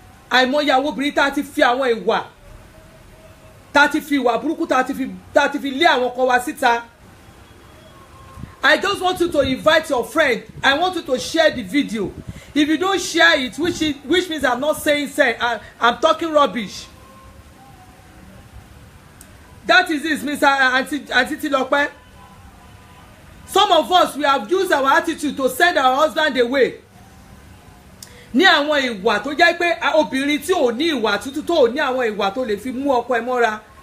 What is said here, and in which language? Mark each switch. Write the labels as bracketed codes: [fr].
[yo] Àìmọye àwọn obìnrin tá ti fi àwọn ìwà tá ti fi ìwà burúkú tá ti fi lé àwọn ọkọ wa síta. [en] I just want you to invite your friend. I want you to share the video. If you don't share it, which means I'm not saying I'm talking rubbish. That is this, Mr. Auntie Tilope. Some of us, we have used our attitude to send our husband away. [yo] Ní àwọn ìwà tó jẹ́ pé obìnrin tí ò ní ìwà tútù tó ò ní àwọn ìwà tó lè fi mú ọkọ ẹ̀ mọ́ra.